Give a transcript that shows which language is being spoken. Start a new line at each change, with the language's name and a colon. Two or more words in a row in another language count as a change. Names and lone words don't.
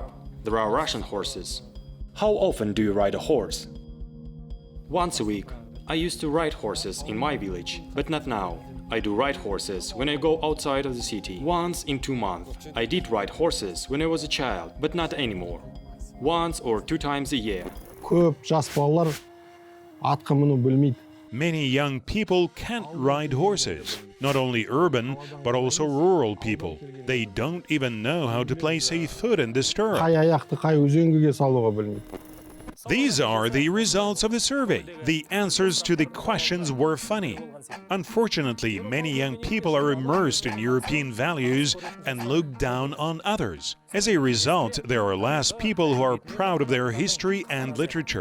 English: There are Russian horses. How often do you ride a horse? Once a week. I used to ride horses in my village, but not now. I do ride horses when I go outside of the city. Once in 2 months. I did ride horses when I was a child, but not anymore. Once or 2 times a year.
Kazakh: Көп жас балалар атқа міну білмейді.
English: Many young people can't ride horses. Not only urban, but also rural people. They don't even know how to place a foot in the stirrup.
Kazakh: Қай аяқты қай үзеңгіге салуға білмейді.
English: These are the results of the survey. The answers to the questions were funny. Unfortunately, many young people are immersed in European values and look down on others. As a result, there are less people who are proud of their history and literature.